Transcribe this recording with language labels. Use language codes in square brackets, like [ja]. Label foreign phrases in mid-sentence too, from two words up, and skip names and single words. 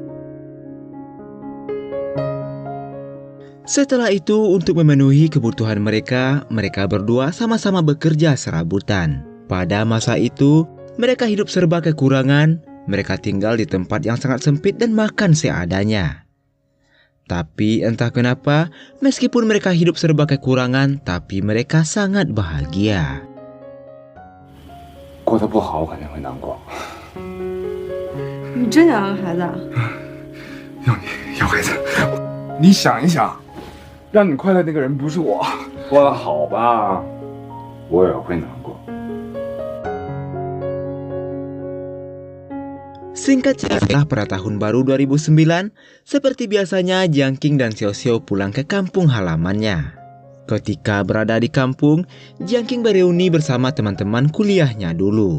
[id] Setelah itu, untuk memenuhi kebutuhan mereka berdua sama-sama bekerja serabutan. Pada masa itu, mereka hidup serba kekurangan, mereka tinggal di tempat yang sangat sempit dan makan seadanya. Tapi entah kenapa, meskipun mereka hidup serba kekurangan, tapi mereka sangat bahagia. [zh] 过得不好，我肯定会难过。你真想要孩子啊？要孩子，你想一想，让你快乐那个人不是我，过得好吧，我也会难过。 [id] Singkat cerita, pada tahun baru 2009, seperti biasanya Jiang Qing dan Xiao Xiao pulang ke kampung halamannya. Ketika berada di kampung, Jiang Qing bereuni bersama teman-teman kuliahnya dulu.